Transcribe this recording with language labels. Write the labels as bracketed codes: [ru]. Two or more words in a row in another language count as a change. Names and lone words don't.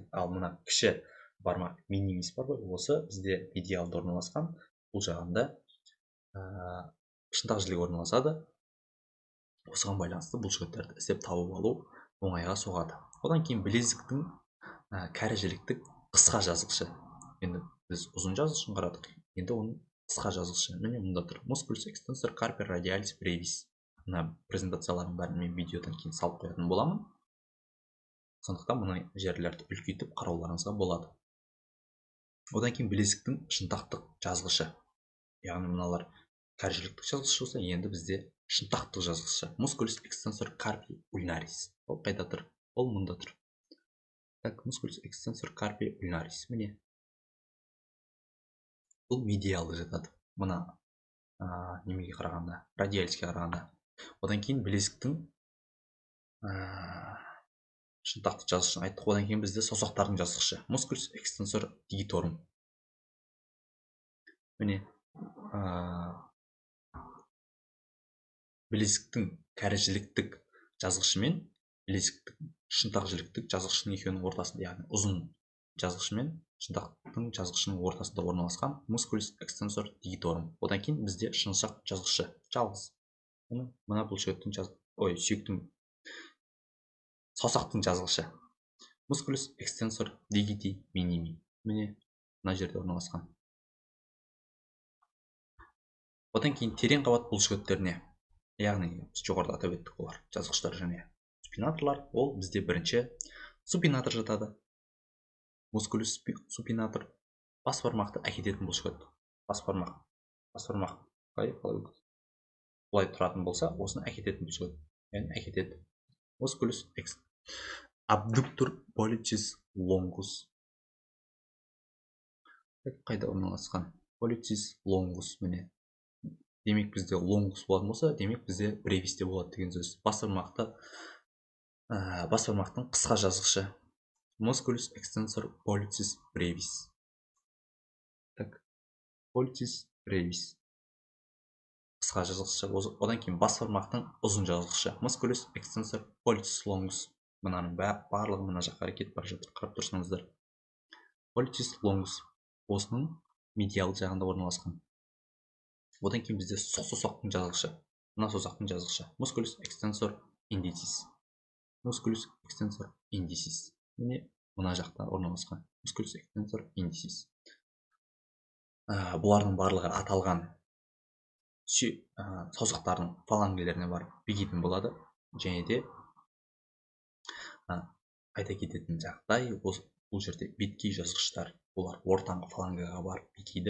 [kk] Ал мына кіші бармақ минимис бар ғой, осы бізде медиалда орналасқан, бұл жағында шынтақ жілік орналасады. Осыған байланысты бұлшықеттерді іздеп тауып алу оңайға соғады. Одан кейін білезіктің кәрі жіліктік қысқа жазғышы. Енді біз ұзын жазғышын қарадық, енді оның қысқа жазғышы міне мұнда тұр: [la] musculus extensor carpi radialis brevis. [kk] Мына презентациялардың бәрін мен видеодан кейін салып қоятын боламын, сондықтан мына жерлерді үлкейтіп қарауларыңызға болады. Одан кейін білезіктің шынтақтық жазғышы, яғни мыналар кәрі жіліктік жазғышы болса, енді бізде шынтақтық жазғышы [la] musculus extensor carpi ulnaris. [kk] Ол қайда тұр? Ол мұнда тұр. Так, [la] musculus extensor carpi ulnaris міне. [kk] Бұл медиалды жатады. Мына немеге қарағанда, радиалиске қарағанда. Одан кейін білезіктің шынтақты жазғышын айттық. Одан кейін бізде саусақтардың жазғышы [la] musculus extensor digitorum. [kk] Міне білезіктің кәрі жіліктік жазғышы мен білезіктің шынтақ жіліктік жазғышының екеуінің ортасында, яғни ұзын жазғышы мен шынтақтың жазғышының ортасында орналасқан [la] musculus extensor digitorum. [kk] Одан кейін бізде шыншақ жазғышы жалғыз. Мына бұлшықтың сүйектің саусақтың жазғышы [la] musculus extensor digiti minimi. [kk] Міне мына жерде орналасқан. Одан кейін терең қабат бұлшықеттеріне, яғни біз жоғарыда атап өттік, олар жазғыштар және супинаторлар. Ол бізде бірінші супинатор жатады. [la] Musculus supinator [kk] бас бармақты әкететін бұлшықет. Бас бармақ былай тұратын болса, осыны әкететін бұлшықет, яғни әкетеді. [la] Musculus abductor pollicis longus. [kk] Қайда орналасқан? [la] Pollicis longus міне. [kk] Демек бізде longus болатын болса, демек бізде brevisте болады деген сөз. Бас бармақтың қысқа жазғышы [la] musculus extensor pollicis brevis. [kk] Так, [la] pollicis brevis [kk] қысқа жазғышы. Одан кейін бас бармақтың ұзын жазғышы [la] musculus extensor pollicis longus. [kk] Мынаның барлығы мына жаққа кетіп бара жатыр, қарап тұрсаңыздар. [la] Pollicis longus [kk] осының медиал жағында орналасқан. Одан кейін бізде саусақтың жазғышы. Мына саусақтың жазғышы [la] musculus extensor indicis. Musculus extensor indicis. [kk] Міне мына жақта орналасқан [la] musculus extensor indicis. [kk] Бұлардың барлығы аталған саусақтардың фалангілеріне барып бекитін болады. Және де айта кететін жағдай, бұл жерде беткей жазғыштар, олар ортаңғы фалангіға барып бекиді.